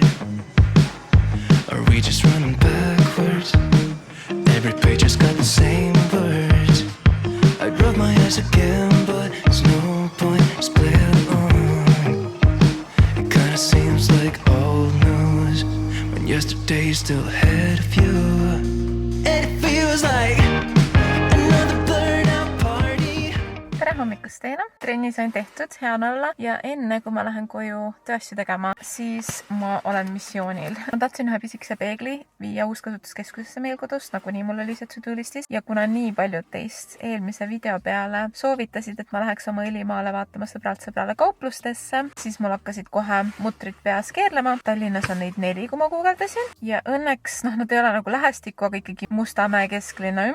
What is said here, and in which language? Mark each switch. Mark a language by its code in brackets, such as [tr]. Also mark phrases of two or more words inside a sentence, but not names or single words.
[en] Are we just running backwards? Every page has got the same words. I'd rub my eyes again, but there's no point, just play along. It kinda seems like old news when yesterday's still ahead of you. [et] Tere hommikust teile! Trenni sain tehtud, hea on olla ja enne kui ma lähen koju tööasju tegema, siis ma olen missioonil. Ma tahtsin ühe pisikese peegli viia uuskasutuskeskusesse meil kodust, nagu nii mul oli see to-do listis. Ja kuna nii paljud teist eelmise video peale soovitasid, et ma läheks oma õlimaale vaatama sõbralt sõbrale kauplustesse, siis mul hakkasid kohe mutrid peas keerlema. Tallinnas on neid 4, kui ma guugeldasin. Ja õnneks, nad ei ole nagu lähestikku, aga ikkagi Mustamäe kesklinna ümbruses.